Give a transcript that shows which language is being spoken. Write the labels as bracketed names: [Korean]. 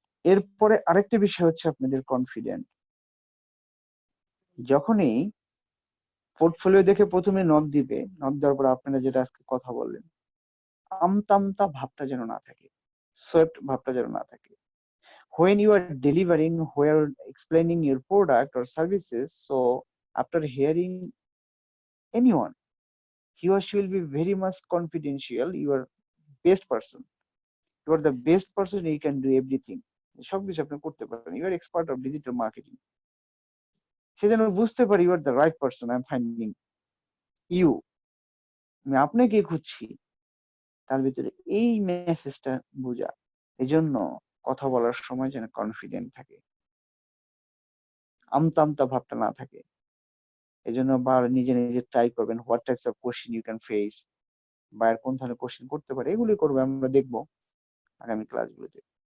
[Bangla] এরপরে আরেকটা বিষয় হচ্ছে আপনাদের কনফিডেন্ট। যখনই পোর্টফোলিও দেখে প্রথমে নক দিবে, নক দেওয়ার পর আপনারা যেটা আজকে কথা বললেন, আমতা আমতা ভাবটা যেন না থাকে, সোয়েপ্ট ভাবটা যেন না থাকে। [English] When you are delivering, where explaining your product or services, so after hearing anyone, he or she will be very much confidential, you are best person, you are the best person, you can do everything, [Bangla] সবকিছু আপনি করতে পারেন, [English] you are expert of digital marketing, [Bangla] সে যেন বুঝতে পারে [English] you are the right person, I am finding you, [Bangla] আমি আপনাকে খুঁজছি, তার ভিতরে এই মেসেজটা বোঝা। এজন্য কথা বলার সময় যেন কনফিডেন্ট থাকে, আমতা আমতা ভাবটা না থাকে। এজন্য নিজে নিজে ট্রাই করবেন [English] what types of question you can face, [Bangla] বা এর কোন ধরনের কোশ্চেন করতে পারে, এগুলি করবো আমরা দেখবো আগামী ক্লাসগুলোতে।